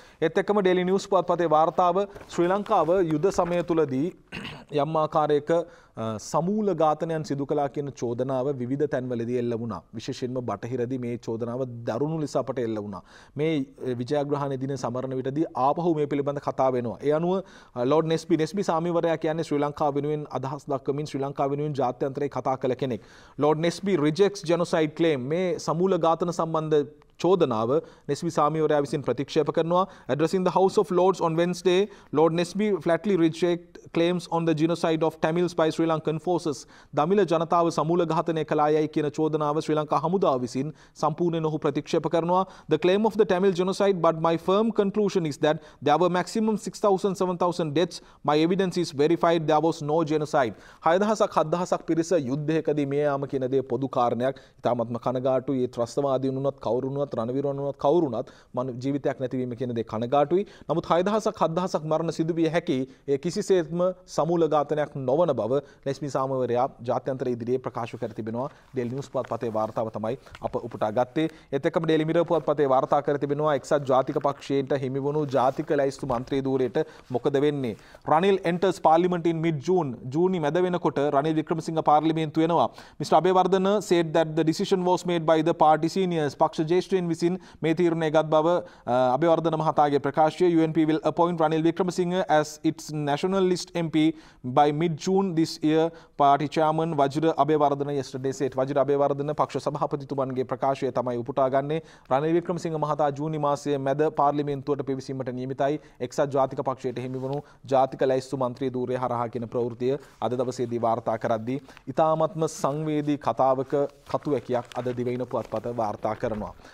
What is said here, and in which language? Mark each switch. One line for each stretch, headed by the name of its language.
Sinhala: ඒත් එක්කම daily news පුවත්පතේ වාර්තාව ශ්‍රී ලංකාව යුද සමය තුලදී යම් ආකාරයක සමූල ඝාතනයන් සිදු කළා කියන චෝදනාව විවිධ තැන්වලදී එල්ල වුණා. විශේෂයෙන්ම බටහිරදී මේ චෝදනාව දරුණු ලෙස අපට එල්ල වුණා. මේ විජයග්‍රහණ දින සමරන විටදී ආපහු මේ පිළිබඳ කතා වෙනවා. ඒ අනුව ලෝඩ් නෙස්බි සාමිවරයා කියන්නේ ශ්‍රී ලංකාව වෙනුවෙන් අදහස් දක්වමින් ශ්‍රී ලංකාව වෙනුවෙන් ජාත්‍යන්තරයේ කතා කළ කෙනෙක්.
English: Lord Nesby rejects genocide claim.
Sinhala: මේ සමූල ඝාතන සම්බන්ධ චෝදනාව නෙස්බි සාමිවරයා විසින් ප්‍රතික්ෂේප කරනවා.
English: Addressing the House of Lords on Wednesday, Lord Nesby flatly reject claims on the genocide of Tamils by Sri Lankan forces. දමිළ ජනතාව සමූල ඝාතනය කළායයි කියන චෝදනාව ශ්‍රී ලංකා හමුදාව විසින් සම්පූර්ණයෙන් ඔහු ප්‍රතික්ෂේප කරනවා. The claim of the Tamil genocide, but my firm conclusion is that there were maximum 6,000-7,000 deaths. My evidence is verified. There was no genocide.
Sinhala: 6,000-7,000ක් පිරිස යුද්ධයකදී මේ යාම කියන දේ පොදු කාරණයක්. ඉතාමත්ම කනගාටුයි. ඒ ත්‍රස්තවාදීන් වුණත් කවුරු වුණත් රණවිරුවන් වුණත් කවුරු වුණත් ජීවිතයක් නැතිවීම කියන දේ කනගාටුයි. නමුත් 6,000-7,000ක් මරණ සිදු විය හැකි ඒ කිසිසේත්ම සමූල ඝාතනයක් නොවන බව නෙස්මි සාමවරයා ජාත්‍යන්තර ඉදිරියේ ප්‍රකාශ කර තිබෙනවා. ඩේලි නිවුස් පුවත්පතේ වාර්තාව තමයි අප උපුටා ගත්තේ. ඒත් එක්කම ඩේලි මිරර් පුවත්පතේ වාර්තා කර තිබෙනවා එක්සත් ජාතික පක්ෂයට හිමි වුණු ජාතික ලැයිස්තු මන්ත්‍රී ධූරයට මොකද වෙන්නේ?
English: Ranil enters parliament in mid June.
Sinhala: ජූනි මැද වෙනකොට රනිල් වික්‍රමසිංහ පාර්ලිමේන්තු වෙනවා.
English: Mr. Abeywardena said that the decision was made by the party seniors.
Sinhala: පක්ෂ ජ්‍යෙෂ්ඨයන් විසින් මේ තීරණය ගත් බව අබේවර්ධන මහතාගේ ප්‍රකාශය.
English: UNP will appoint Ranil Wickremesinghe as its nationalist MP by mid-June this year. Party chairman Wajira Abeywardena yesterday said.
Sinhala: Wajira Abeyවර්ධන පක්ෂ සභාපතිතුමන්ගේ ප්‍රකාශය තමයි උපුටා ගන්නේ. රනිල් වික්‍රමසිංහ මහතා ජූනි මාසයේ මැද පාර්ලිමේන්තුවට පිවිසීමට නියමිතයි. එක්සත් ජාතික පක්ෂයට හිමි වුණු ජාතික ලැයිස්තු මන්ත්‍රී ධූරය හරහා කියන ප්‍රවෘත්තිය අද දවසේදී වාර්තා කරද්දී ඉතාමත්ම සංවේදී කතාවක කතුවැකියක් අද දිවයින පුවත්පත වාර්තා කරනවා.